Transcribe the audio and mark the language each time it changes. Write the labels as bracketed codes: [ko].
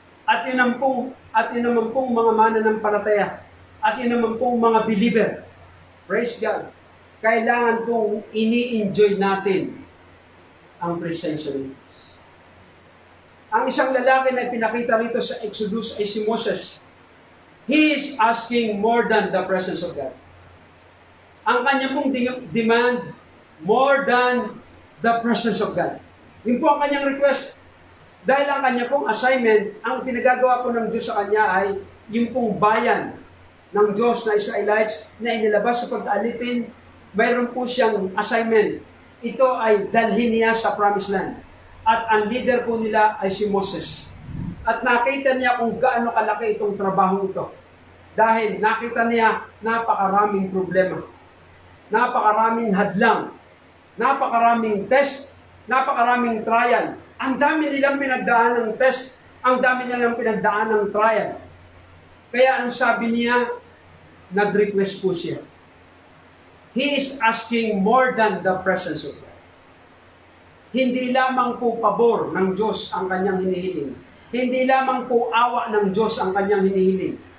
[tl] At yun naman pong mga mananampalataya, at yun naman pong mga believer, praise God, kailangan pong ini-enjoy natin ang presensya ng Diyos. Ang isang lalaki na pinakita rito sa Exodus ay si Moses. [en] He is asking more than the presence of God. [tl] Ang kanya pong demand, [en] more than the presence of God. [tl] Yun po ang kanyang request. Dahil ang kanya pong assignment, ang pinagagawa po ng Diyos sa kanya ay yung pong bayan ng Diyos na Israelites na inilabas sa pag-alipin, mayroon po siyang assignment. Ito ay dalhin niya sa Promised Land. At ang leader po nila ay si Moses. At nakita niya kung gaano kalaki itong trabaho ito. Dahil nakita niya napakaraming problema, napakaraming hadlang, napakaraming test, napakaraming trial. Ang dami nilang pinagdaan ng test, ang dami nilang pinagdaan ng trial. Kaya ang sabi niya, nag-request po siya. [en] He is asking more than the presence of God. [tl] Hindi lamang po pabor ng Diyos ang kanyang hinihiling. Hindi lamang po awa ng Diyos ang kanyang hinihiling.